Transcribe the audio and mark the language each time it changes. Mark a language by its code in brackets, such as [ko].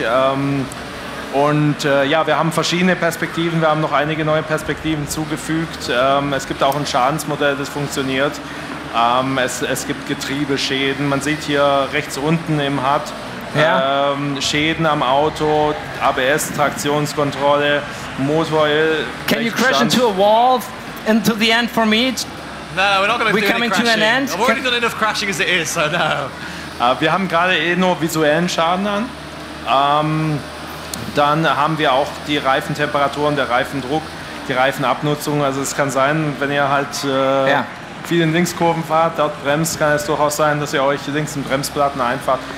[de] Ja, wir haben verschiedene Perspektiven, wir haben noch einige neue Perspektiven zugefügt. Es gibt auch ein Schadensmodell, das funktioniert. Es gibt Getriebeschäden, man sieht hier rechts unten im HUD Schäden am Auto, ABS, Traktionskontrolle, Motoröl. [en] Can you crash into a wall into the end for me? No, we're not going to do any crashing. To an end? I've already done enough crashing as it is, so no. [de] Wir haben gerade nur visuellen Schaden an. Dann haben wir auch die Reifentemperaturen, der Reifendruck, die Reifenabnutzung. Also es kann sein, wenn ihr halt viel in Linkskurven fahrt, dort bremst, kann es durchaus sein, dass ihr euch links in Bremsplatten einfahrt.